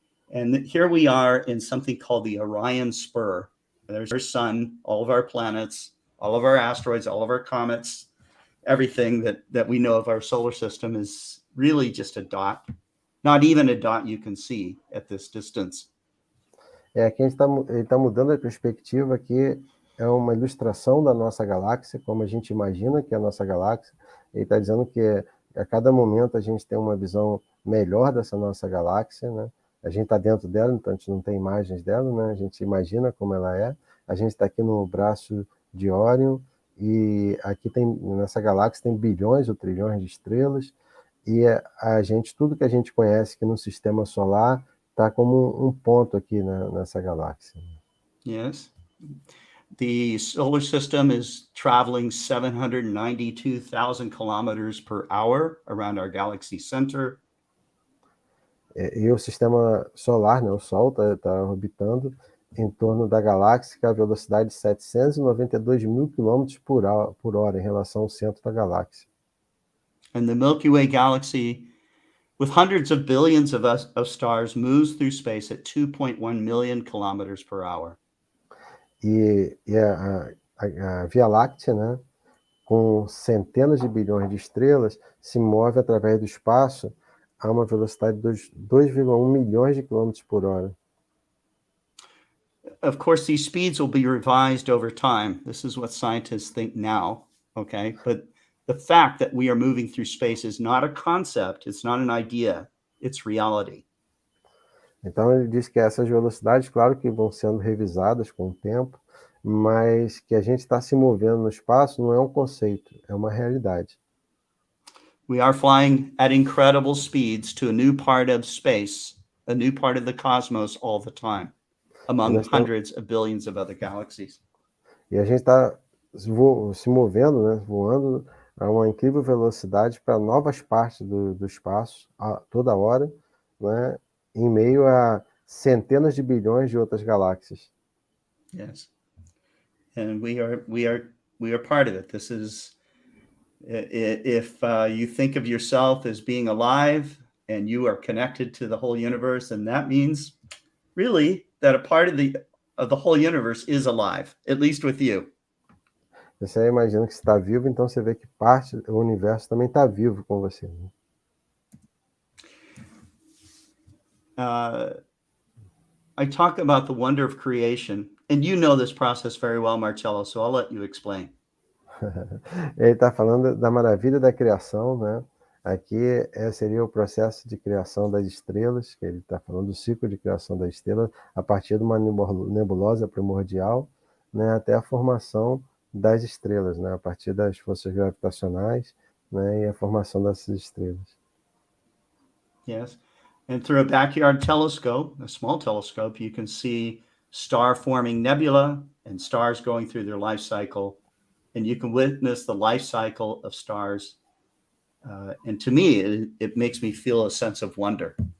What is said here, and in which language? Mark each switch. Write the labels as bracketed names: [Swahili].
[English] And here we are in something called the Orion Spur. There's our sun, all of our planets, all of our asteroids, all of our comets, everything that we know of our solar system is really just a dot, not even a dot you can see at this distance. [Portuguese] Aqui ele tá mudando a perspectiva, aqui é uma ilustração da nossa galáxia, como a gente imagina que é a nossa galáxia. Ele está dizendo que a cada momento a gente tem uma visão melhor dessa nossa galáxia, né? A gente está dentro dela, então a gente não tem imagens dela, né? A gente imagina como ela é. A gente está aqui no braço de Órion, e aqui nessa galáxia tem bilhões ou trilhões de estrelas, e tudo que a gente conhece aqui no sistema solar está como um ponto aqui nessa galáxia. [English] Yes. The solar system is traveling 792,000 kilometers per hour around our galaxy center. [Portuguese] E o sistema solar, né, o Sol, está orbitando em torno da galáxia com a velocidade de 792 mil quilômetros por hora em relação ao centro da galáxia. [English] And the Milky Way galaxy, with hundreds of billions of stars, moves through space at 2.1 million kilometers per hour. [Portuguese] E a Via Láctea, né, com centenas de bilhões de estrelas, se move através do espaço a uma velocidade de 2,1 milhões de quilômetros por hora. [English] of course, these speeds will be revised over time. This is what scientists think now, okay? But the fact that we are moving through space is not a concept, it's not an idea, it's reality. [Portuguese] Então ele diz que essas velocidades, claro que vão sendo revisadas com o tempo, mas que a gente está se movendo no espaço não é um conceito, é uma realidade. [English] We are flying at incredible speeds to a new part of space, a new part of the cosmos all the time, among hundreds of billions of other galaxies. [Portuguese] E a gente está se movendo, né, voando a uma incrível velocidade para novas partes do espaço a toda hora, né, em meio a centenas de bilhões de outras galáxias. [English] Yes, and we are part of it. This is, if you think of yourself as being alive and you are connected to the whole universe, and that means really that a part of the whole universe is alive, at least with you. [Portuguese] Você imagina que você está vivo, então você vê que parte do universo também está vivo com você. Né? [English] I talk about the wonder of creation, and you know this process very well, Marcello, so I'll let you explain. [Portuguese] Ele está falando da maravilha da criação, né? Aqui seria o processo de criação das estrelas, que ele está falando do ciclo de criação das estrelas, a partir de uma nebulosa primordial, né, até a formação das estrelas, né, a partir das forças gravitacionais, né, e a formação dessas estrelas. [English] Yes, and through a backyard telescope, a small telescope, you can see star-forming nebula and stars going through their life cycle, and you can witness the life cycle of stars. And to me, it makes me feel a sense of wonder.